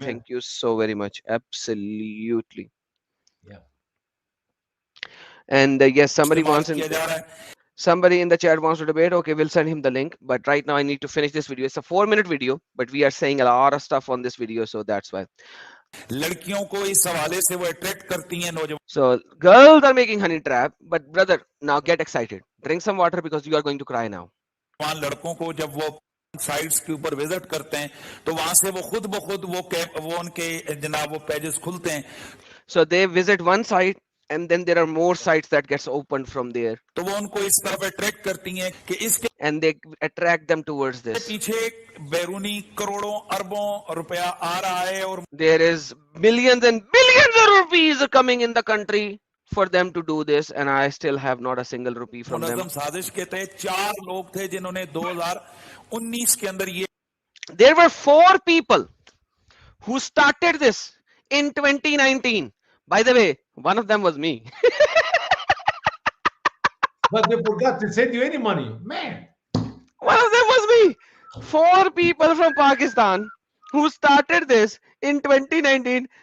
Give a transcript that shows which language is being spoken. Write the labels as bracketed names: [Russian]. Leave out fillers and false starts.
[English] Thank you so very much. Absolutely. Yeah. And yes, [Hindi] इस्तेमाल किया जा रहा है [English] somebody in the chat wants to debate. Okay, we'll send him the link. But right now I need to finish this video. It's a 4-minute video, but we are saying a lot of stuff on this video, so that's why. [Hindi] लड़कियों को इस हवाले से वो attract करती हैं नौजवान [English] So girls are making honey trap, but brother, now get excited. Drink some water because you are going to cry now. [Hindi] लड़कों को जब वो साइट्स के ऊपर विजिट करते हैं तो वहां से वो खुद ब खुद वो उनके जनाब वो पेजेस खुलते हैं [English] So they visit one site and then there are more sites that gets opened from there. [Hindi] तो वो उनको इस तरफ अट्रैक्ट करती हैं कि इसके [English] And they attract them towards this. [Hindi] पीछे बैरूनी करोड़ों अरबों रुपया आ रहा है और [English] There is millions and billions of rupees coming in the country for them to do this, and I still have not a single rupee from them. [Hindi] मुनज़्ज़म साजिश के तहत 4 लोग थे जिन्होंने 2019 के अंदर ये [English] There were 4 people who started this in 2019. By the way, one of them was me. But they forgot to send you any money. Man. One of them was me. 4 people from Pakistan who started this in 2019.